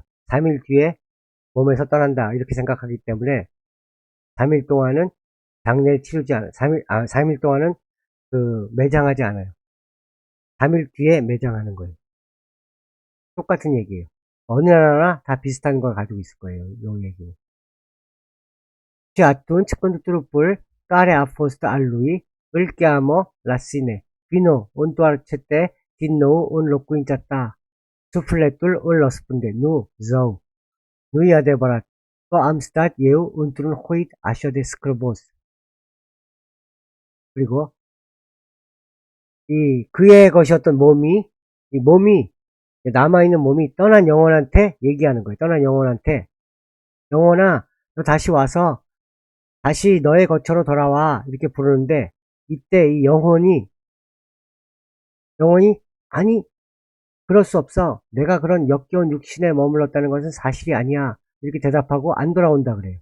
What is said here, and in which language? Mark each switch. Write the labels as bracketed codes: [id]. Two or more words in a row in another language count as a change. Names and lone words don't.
[ko] 3일 뒤에 몸에서 떠난다, 이렇게 생각하기 때문에 3일 동안은 장례를 치르지 않아요. 3일 동안은 매장하지 않아요. 3일 뒤에 매장하는 거예요. 똑같은 얘기예요. 어느 나라나 다 비슷한 걸 가지고 있을 거예요. 이 얘기는. [ro] Și atunci când trupul care a fost al lui îl cheamă la sine, vino, întoarce-te din nou în locuința ta. Sufletul îl răspunde, nu, zău, nu e adevărat, că am stat eu într-un hoit așa de scârbos. [ko] 그리고 이 그의 것이었던 몸이, 이 몸이, 남아있는 몸이 떠난 영혼한테 얘기하는 거예요. 떠난 영혼한테, 영혼아, 너 다시 와서 다시 너의 거처로 돌아와, 이렇게 부르는데, 이때 이 영혼이 아니, 그럴 수 없어, 내가 그런 역겨운 육신에 머물렀다는 것은 사실이 아니야, 이렇게 대답하고 안 돌아온다 그래요.